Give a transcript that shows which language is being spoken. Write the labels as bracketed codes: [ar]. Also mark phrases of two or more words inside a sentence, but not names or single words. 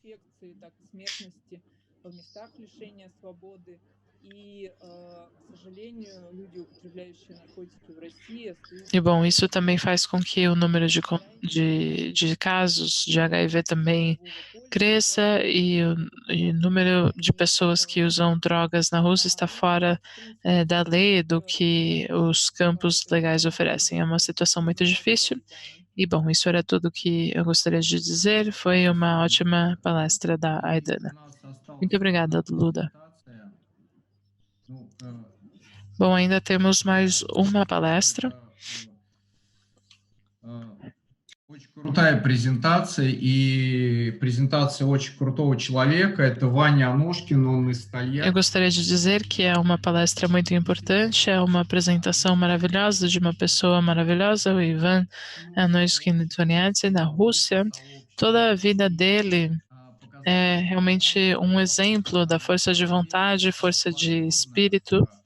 [pt] E bom, isso também faz com que o número de casos de HIV também cresça e o número de pessoas que usam drogas na Rússia está fora da lei do que os campos legais oferecem. É uma situação muito difícil. E bom, isso era tudo que eu gostaria de dizer. Foi uma ótima palestra da Aidana. Muito obrigada, Luda. Bom, ainda temos mais uma palestra. [ru] Очень крутая презентация, и презентация очень крутого человека. Это Ваня Аношкин, он из Тольятти. [pt] Eu gostaria de dizer que é uma palestra muito importante, é uma apresentação maravilhosa de uma pessoa maravilhosa, o Ivan Anoshkin Toniadze, da Rússia. Toda a vida dele é realmente um exemplo da força de vontade, força de espírito.